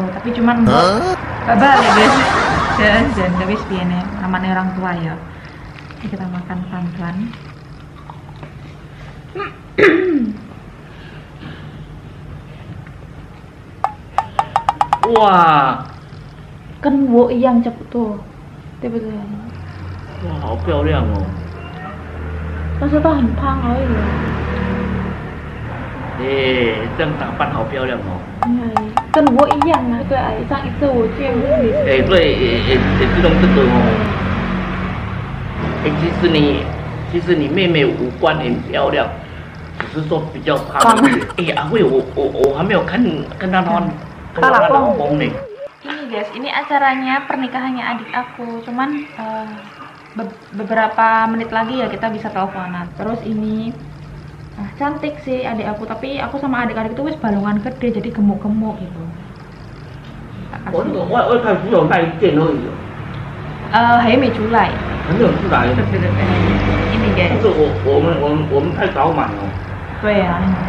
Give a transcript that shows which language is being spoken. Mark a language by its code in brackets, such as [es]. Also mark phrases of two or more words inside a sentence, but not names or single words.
[id] Tapi cuman Mbok gak balik guys. Dan habis piene namanya orang tua ya. Ini kita makan pelan-pelan. Wah, [zh] 跟我一样差不多，对不对？哇，好漂亮哦！但是它很胖而已。这样打扮好漂亮哦！跟我一样啊，对啊，上一次我见你。对，也是用这个哦。其实你妹妹五官很漂亮，只是说比较胖一点。阿慧，我还没有看她老公呢。 [id] Ini guys, ini acaranya pernikahannya adik aku, cuman beberapa menit lagi ya kita bisa teleponan. Terus ini cantik sih adik aku, tapi aku sama adik-adik itu [jv] wis balungan gede [id] jadi gemuk-gemuk gitu. [zh] 我看只有那一件而已。还没出来。还没有出来。 [id] 对。Ini guys。 [zh] 但是我们太早买了。对啊。